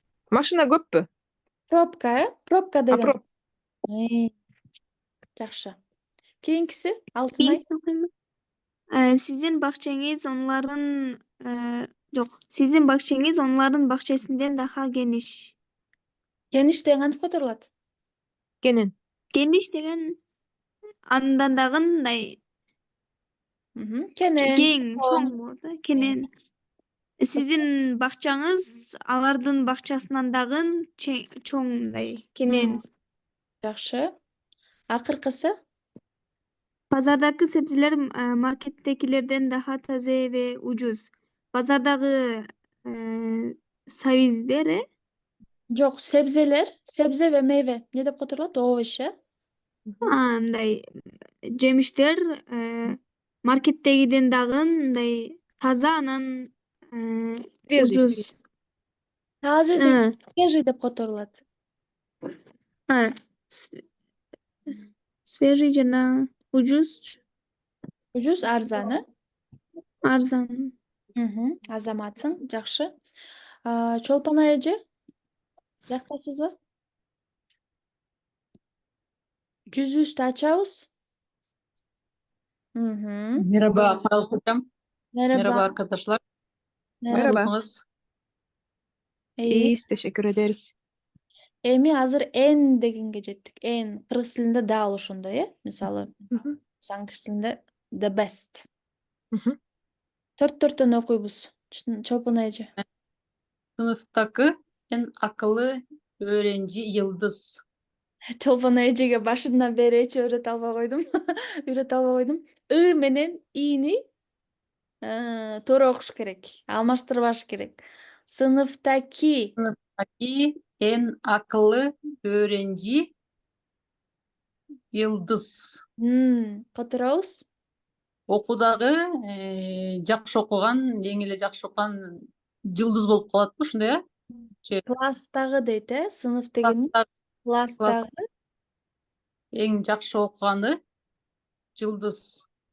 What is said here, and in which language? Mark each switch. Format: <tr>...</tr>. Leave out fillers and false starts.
<ky>Машина көппү? Пробка, Пробка деген. Проб. Жакшы. Кийинкиси Алтынай.</ky> <tr>Sizin bahçeniz onların yok. Sizin bahçeniz onların bahçesinden daha geniş.</tr> <ky>Geniş деген кантип которулат? Кенен. Geniş деген андан дагы мындай Кенен. кең, чоң болот, кенен. Sizin бакчаңыз алардын бакчасынан дагы чоң мындай, кенен. Жакшы. Акыркысы?</ky> <tr>Pazardaki sebzeler markettekilerden daha taze ve ucuz. Pazardaki savizlere</tr> <ky>Жок,</ky> <tr>себзелер, себзе ve meyve. Ne</tr> <ky>деп которулат?</ky> <ru>Овощи.</ru> <ky>мындай жемиштер маркеттегиден дагы мындай таза анан уcuz.</ky> <tr>Taze değil,</tr> <ky>свежий деп которулат. Свежий жана ucuz, Ucuz, арзаны. арзан. Азаматсың, жакшы. Чолпон эже, жактасызбы? Жүзүбүздү ачабыз.</ky> <tr>Merhaba Haluk Hocam. Merhaba Merhaba. arkadaşlar. Merhaba. Nasılsınız? İyi. İyiyiz, teşekkür ederiz.</tr> <ky>Эми азыр эн дегенге жеттик. Эн кыргыз тилинде дал ошондой, э? Мисалы, англис тилинде</ky> <en>the best.</en> <ky>Төрттөн окуйбуз. Чолпон эже.</ky> <tr>Sınıftaki en akıllı öğrenci Yıldız.</tr> <ky>Чолпон эжеге башынан бери эч үйрөтө албай койдум. Үйрөтө албай койдум. И менен ини туура окуш керек. Алмаштырбаш керек. Sınıftaki</ky> <tr>Sınıftaki en akıllı öğrenci Yıldız.</tr> <ky>Которобуз? Окуудагы жакшы окуган, эң эле жакшы окуган Yıldız болуп калатпы, ушундай э? Класстагы дейт, э? Сынып деген класстагы эң жакшы окуганы Yıldız.</ky>